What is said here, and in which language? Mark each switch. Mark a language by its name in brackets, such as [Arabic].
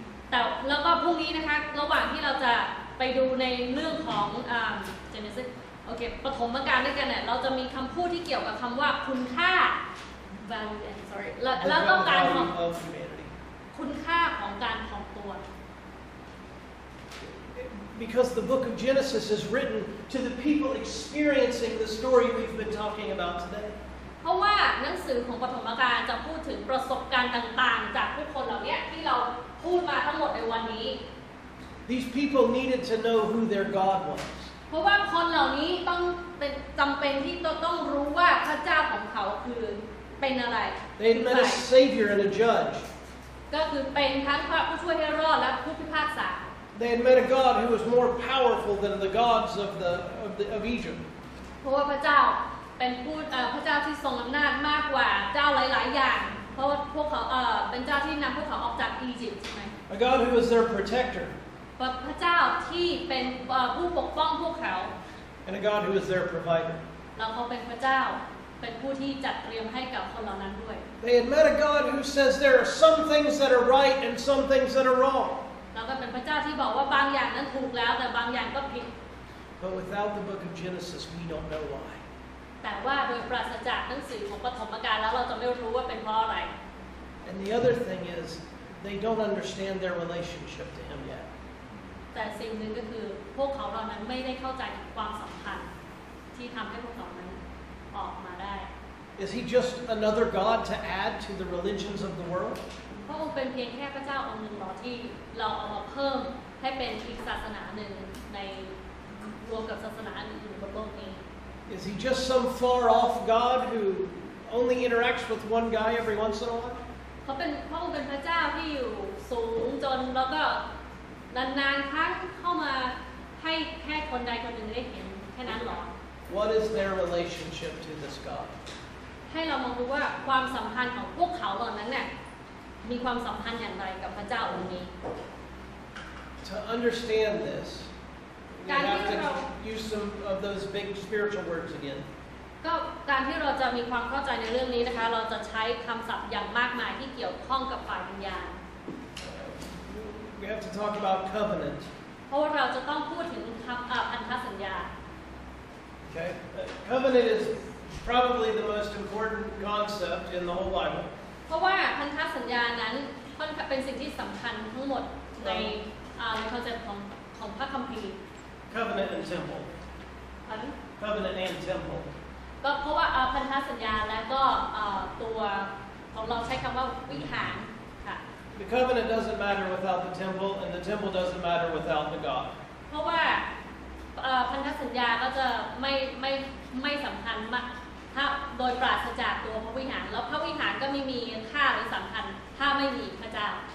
[Thai] แต่แล้วก็พรุ่งนี้นะคะระหว่างที่เราจะไปดูในเรื่องของGenesis โอเคปฐมกาลด้วยกันเนี่ยเราจะมีคำพูดที่เกี่ยวกับคำว่าคุณค่า [English] value and sorry [Thai] แล้วก็การของ [English] of humanity. [Thai] คุณค่าของการถ่อมตัว [English] Because the book of Genesis is written to the people experiencing the story we've been talking about today. [Thai] เพราะว่าหนังสือของปฐมกาลจะพูดถึงประสบการณ์ต่างๆจากผู้คนเหล่านี้ที่เราพูดมาทั้งหมดในวันนี้ [English] These people needed to know who their God was. [Thai] เพราะว่าคนเหล่านี้ต้องเป็นจำเป็นที่ต้องรู้ว่าพระเจ้าของเขาคือเป็นอะไร [English] They had met a Savior and a Judge. [Thai] ก็คือเป็นทั้งพระผู้ช่วยให้รอดและผู้พิพากษา [English] They had met a God who was more powerful than the gods of Egypt. [Thai] เพราะว่าพระเจ้าเป็นพระเจ้าที่ทรงอำนาจมากกว่าเจ้าหลายๆอย่างเพราะว่าพวกเขาเป็นเจ้าที่นำพวกเขาออกจากอียิปต์ใช่ไหม [English] A God who was their protector. [Thai] พระเจ้าที่เป็นผู้ปกป้องพวกเขา [English] And a God who was their provider. [Thai] แล้วเขาเป็นพระเจ้าเป็นผู้ที่จัดเตรียมให้กับคนเหล่านั้นด้วย [English] They had met a God who says there are some things that are right and some things that are wrong. [Thai] แล้วก็เป็นพระเจ้าที่บอกว่าบางอย่างนั้นถูกแล้วแต่บางอย่างก็ผิด [English] But without the book of Genesis, we don't know why. [Thai] แต่ว่าโดยปราศจากหนังสือของปฐมกาลแล้วเราจะไม่รู้ว่าเป็นเพราะอะไร [English] And the other thing is, they don't understand their relationship to Him yet. [Thai] แต่สิ่งหนึ่งก็คือพวกเขาเหล่านั้นไม่ได้เข้าใจความสัมพันธ์ที่ทำให้พวกเขานั้นออกมาได้ [English] Is He just another God to add to the religions of the world? [Thai] พระองค์เป็นเพียงแค่พระเจ้าองค์หนึ่งหรอที่เราเอามาเพิ่มให้เป็นอีกศาสนาหนึ่งในรวมกับศาสนาอื่นๆบนโลกนี้ [English] Is He just some far off God who only interacts with one guy every once in a while? [Thai] พระองค์เป็นพระเจ้าที่อยู่สูงจนแล้วก็นานๆครั้งเข้ามาให้แค่คนใดคนหนึ่งได้เห็นแค่นั้นหรอ [English] What is their relationship to this God? [Thai] ให้เรามองดูว่าความสัมพันธ์ของพวกเขาเหล่านั้นเนี่ยมีความสัมพันธ์อย่างไรกับพระเจ้าองค์นี้ [English] To understand this, we have to use some of those big spiritual words again. [Thai] ก็การที่เราจะมีความเข้าใจในเรื่องนี้นะคะเราจะใช้คำศัพท์อย่างมากมายที่เกี่ยวข้องกับฝ่ายวิญญาณ [English] We have to talk about covenant. [Thai] เพราะว่าเราจะต้องพูดถึงพันธสัญญา [English] Okay? Covenant is probably the most important concept in the whole Bible. [Thai] เพราะว่าพันธสัญญานั้นเป็นสิ่งที่สำคัญทั้งหมดในคอนเซ็ปต์ของพระคัมภีร์ [English] Covenant and temple. Covenant and temple. [Thai] ก็เพราะว่าพันธสัญญาและก็ตัวของเราใช้คำว่าวิหารค่ะ [English] The covenant doesn't matter without the temple, and the temple doesn't matter without the God. [Thai] เพราะว่า พันธสัญญาก็จะไม่สำคัญมากถ้าโดยปราศจากตัวพระวิหารแล้วพระวิหารก็ไม่มีค่าหรือสำคัญถ้าไม่มีพระเจ้า